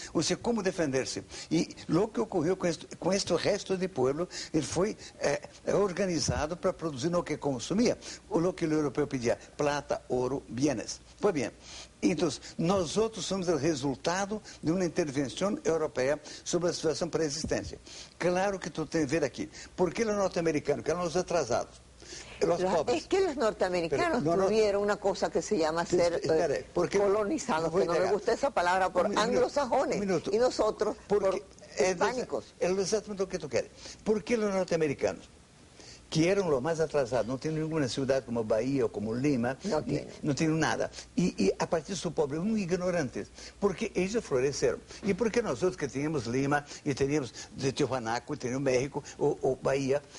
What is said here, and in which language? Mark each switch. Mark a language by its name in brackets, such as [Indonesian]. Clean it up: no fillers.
[Portuguese] Ou seja, como defender-se? E o que ocorreu com este resto de pueblo, ele foi organizado para produzir o que consumia, o que o europeu pedia, plata, ouro, bienes. Pois bem, então, nós outros somos o resultado de uma intervenção europeia sobre a situação pré-existência. Claro que tu tens que ver aqui, por que os norte-americanos, que eram os atrasados, [Spanish] Es que los norteamericanos tuvieron una cosa que se llama ser colonizados, que no me gusta esa palabra, por anglosajones, y nosotros por hispánicos. [Portuguese] É exatamente o que tu queres. ¿Por que os norte-americanos, que eram os mais atrasados, não tinham nenhuma cidade como Bahia ou como Lima, não tinham nada. E a partir do pobre, ignorantes, porque eles floresceram. E porque nós outros que tínhamos Lima, e teníamos de Tijuanaco, e teníamos México, ou Bahia...